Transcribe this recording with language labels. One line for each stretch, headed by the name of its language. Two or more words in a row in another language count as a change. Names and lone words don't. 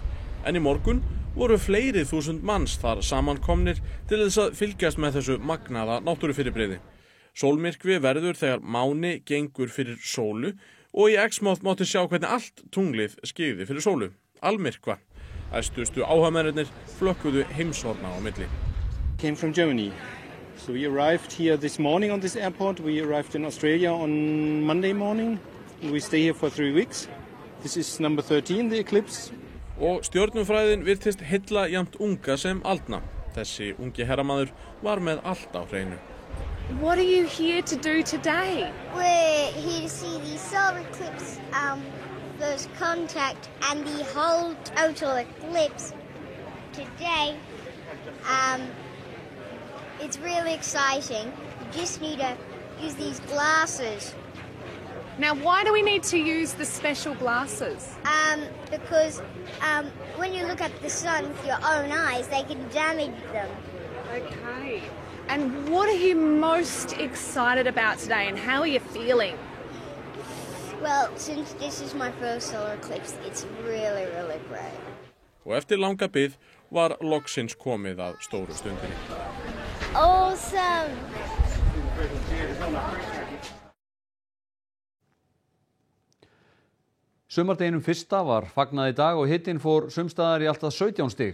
Icelandic: En í morgun voru fleiri þúsund manns þar samankomnir til þess að fylgjast með þessu magnaða náttúrufyrirbrigði. Sólmyrkvi verður þegar máni gengur fyrir sólu og í Exmouth mátti sjá hvernig allt tunglið skyggði fyrir sólu. Almyrkva. Æstustu áhugamennirnir flökkuðu heimshorna á milli.
English: Came from Germany. So we arrived here this morning on this airport. We arrived in Australia on Monday morning. We stay here for 3 weeks. This is number 13, the eclipse.
Icelandic: Og stjörnufræðin virtist heilla jafnt unga sem aldna. Þessi ungi herramaður var með allt á hreinu.
English: What are you here to do today? We're here to see the solar eclipse, first contact, and the whole total eclipse today. It's really exciting. You just need to use these glasses. Now, why do we need to use the special glasses? Because when you look at the sun with your own eyes, they can damage them. Okay. And what are you most excited about today, and how are you feeling? Well, since this is my first solar eclipse, it's really, really great.
Icelandic: Og eftir langa bið var loksins komið að stóru stundinni.
English: Awesome!
Icelandic: Sumardeginum fyrsta var fagnað í dag og hitinn fór sumstaðar í alltaf 17 stig.